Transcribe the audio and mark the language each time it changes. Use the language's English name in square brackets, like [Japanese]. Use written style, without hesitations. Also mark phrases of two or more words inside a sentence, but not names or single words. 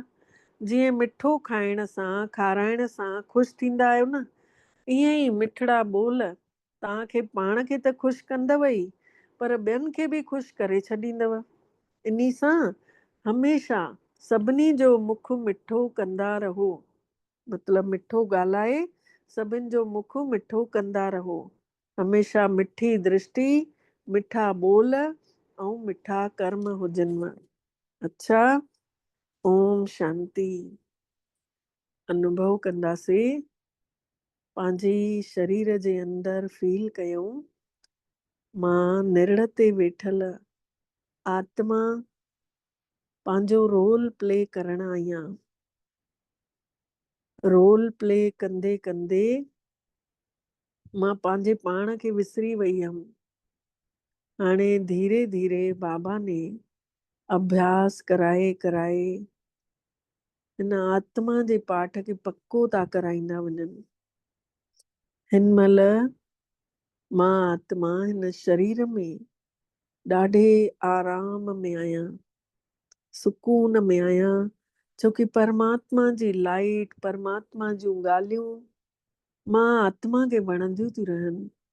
[Sindhi] जीअं मिठो खाइण सां, खाराइण सां ख़ुशि थींदा आहियो न, ईअं ई मिठड़ा ॿोल तव्हांखे पाण खे त ख़ुशि कंदव ई, पर ॿियनि खे बि ख़ुशि करे छॾींदव। इन सां हमेशह सभिनी जो मुख मिठो कंदा रहो। मतिलबु मिठो ॻाल्हाए सभिनि जो मुख मिठो कंदा रहो। हमेशह मिठी दृष्टि, मिठा ॿोल ऐं मिठा कर्म हुजनिव। अच्छा, ओम शांति। अनुभव कंदासीं, पंहिंजी शरीर जे अंदरि फील कयूं, मां निरण ते वेठल आत्मा पंहिंजो [English] role play [Sindhi] करण आई आहियां। [English] role play [Sindhi] कंदे कंदे मां पंहिंजे पाण खे विसरी वई हुयमि। हाणे धीरे धीरे बाबा ने अभ्यास कराए कराए हिन आत्मा जे पाठ खे पक्को था कराईंदा वञनि। हिन महिल मां आत्मा हिन शरीर में ॾाढे आराम में आहियां, सुकून में आहियां, छोकी परमात्मा जी लाइट, परमात्मा जूं ॻाल्हियूं मां आत्मा खे वणंदियूं थी रहनि।